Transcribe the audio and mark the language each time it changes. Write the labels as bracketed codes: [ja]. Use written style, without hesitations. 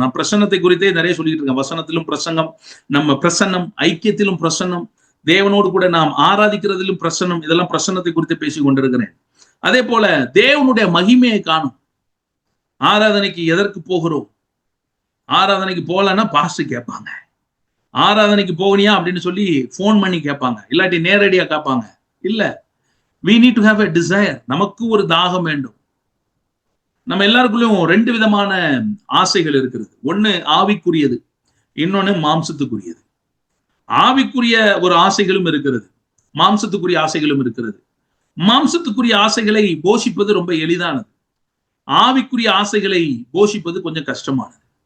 [ta] நான் பிரசன்னத்தை குறித்தே நிறைய சொல்லிட்டு இருக்கேன். வசனத்திலும் பிரசங்கம், நம்ம பிரசன்னம், ஐக்கியத்திலும் பிரசன்னம், தேவனோடு கூட நாம் ஆராதிக்கிறதிலும் பிரசன்னம், இதெல்லாம் பிரசன்னத்தை குறித்து பேசிக் கொண்டிருக்கிறேன். அதே போல தேவனுடைய மகிமையை காணும். ஆராதனைக்கு எதற்கு போகிறோம்? ஆராதனைக்கு போகலன்னா பாஸ்டர் கேட்பாங்க, ஆராதனைக்கு போகணியா அப்படின்னு சொல்லி போன் பண்ணி கேட்பாங்க, இல்லாட்டி நேரடியா கேட்பாங்க. இல்ல, [en] we need to have a desire. [ta] நமக்கு ஒரு தாகம் வேண்டும். நம்ம எல்லாருக்குள்ளயும் 2 விதமான ஆசைகள் இருக்கிறது. ஒண்ணு ஆவிக்குரியது, இன்னொன்னு மாம்சத்துக்குரியது. ஆவிக்குரிய ஒரு ஆசைகளும் இருக்கிறது, மாம்சத்துக்குரிய ஆசைகளும் இருக்கிறது. மாம்சத்துக்குரிய ஆசைகளை போஷிப்பது ரொம்ப எளிதானது, ஆவிக்குரிய ஆசைகளை போஷிப்பது கொஞ்சம் கஷ்டமானது.